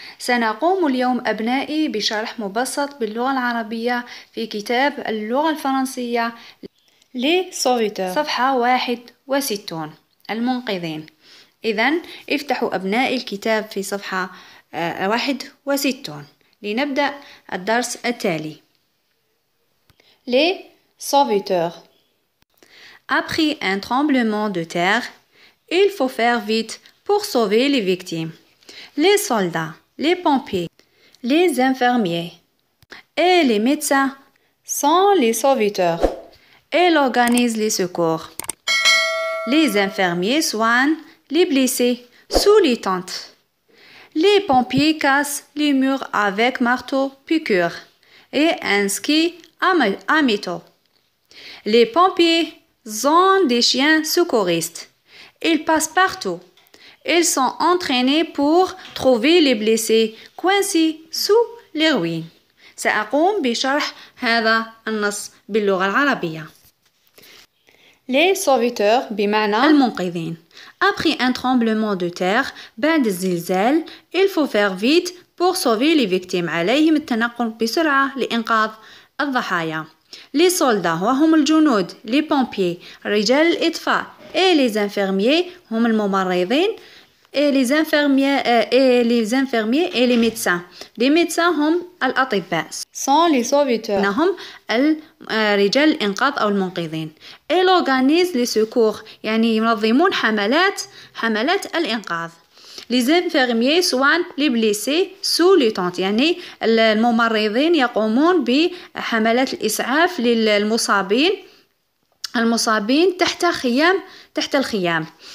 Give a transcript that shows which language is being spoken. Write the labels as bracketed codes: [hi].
[ar] سنقوم اليوم أبنائي بشرح مبسط باللغة العربية في كتاب اللغة الفرنسية لسوفيتور صفحة 61 المنقذين. إذن افتحوا أبنائي الكتاب في صفحة 61 لنبدأ الدرس التالي. [fr] Les sauveteurs. Après un tremblement de terre, il faut faire vite pour sauver les victimes. Les soldats, les pompiers, les infirmiers et les médecins sont les sauveteurs. Ils organisent les secours. Les infirmiers soignent les blessés sous les tentes. Les pompiers cassent les murs avec marteau-piqûre et un ski à métaux. Les pompiers ont des chiens secouristes. Ils passent partout. Ils sont entraînés pour trouver les blessés coincés sous les ruines. [ar] سأقوم بشرح هذا النص باللغة العربية. [fr] Les sauveteurs [ar] بمعنى المنقذين. [fr] Après un tremblement de terre, [ar] بعد الزلزال, [fr] il faut faire vite pour sauver les victimes. [ar] عليهم التنقل بسرعة لإنقاذ الضحايا. [fr] Les soldats [ar] وهم الجنود. [fr] Les pompiers [ar] رجال الإطفاء. [fr] Et les infirmiers [ar] هم الممرضين. [fr] Et les infirmiers et les médecins. Les médecins [ar] هم الأطباء. [fr] Sont les sauveteurs. [ar] هم رجال الإنقاذ أو المنقذين. [fr] Ils organisent les secours [ar] يعني ينظمون حملات الإنقاذ. [fr] Les infirmiers soignent les blessés sous les tentes [ar] يعني الممرضين يقومون بحملات الإسعاف للمصابين تحت الخيام.